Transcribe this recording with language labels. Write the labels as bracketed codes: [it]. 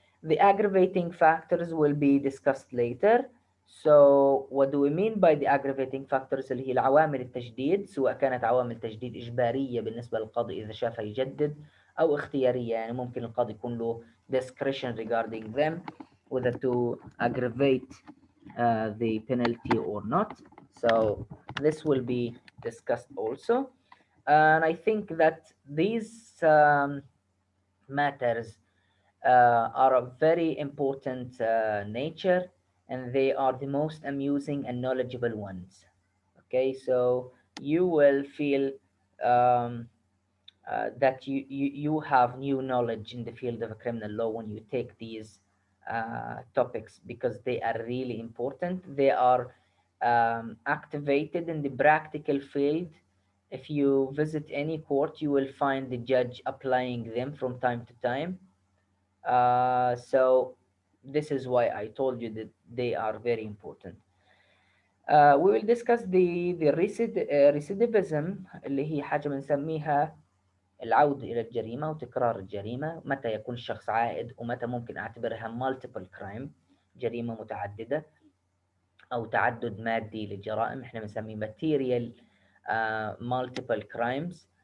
[en] The aggravating factors will be discussed later. So what do we mean by the aggravating factors؟ [ar] اللي هي العوامل التجديد، سواء كانت عوامل تجديد إجبارية بالنسبة للقاضي إذا شافها يجدد، أو اختيارية، يعني ممكن القاضي يكون له [en] discretion regarding them whether to aggravate the penalty or not. So this will be discussed also. And I think that these matters are of very important nature, and they are the most amusing and knowledgeable ones. Okay, so you will feel that you have new knowledge in the field of criminal law when you take these topics, because they are really important. They are activated in the practical field. If you visit any court, you will find the judge applying them from time to time. So this is why I told you that they are very important. We will discuss the recidivism، [ar] اللي هي حاجة بنسميها العودة إلى الجريمة وتكرار الجريمة، متى يكون الشخص عائد ومتى ممكن أعتبرها [en] multiple crime، [ar] جريمة متعددة، أو تعدد مادي للجرائم، إحنا بنسميه [en] material multiple crimes.